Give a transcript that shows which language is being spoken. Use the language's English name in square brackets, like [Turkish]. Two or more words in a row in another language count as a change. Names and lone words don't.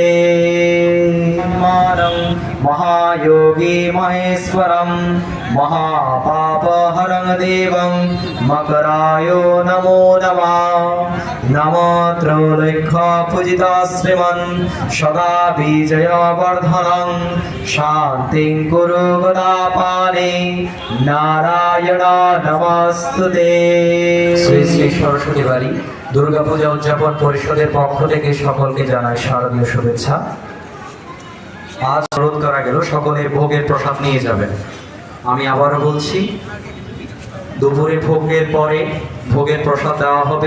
[Sanskrit] आत्मानं महायोगी महेश्वरं महापापहरं देवं मकराय नमो नमः। नमो त्रैलोक्यपूजिता श्रीमन् सदा विजयवर्धनं शान्तिं कुरु गदापाने नारायण नमस्तुते। [Bangla] শ্রী শ্রী সরস্বতী বাড়ি দুর্গাপূজা উদযাপন পরিষদের পক্ষ থেকে সকলকে জানায় শারদীয় শুভেচ্ছা। আজ অনুরোধ করা গেল সকলে ভোগের প্রসাদ নিয়ে যাবেন। আমি আবারও বলছি, দুপুরে ভোগের পরে ভোগের প্রসাদ দেওয়া হবে।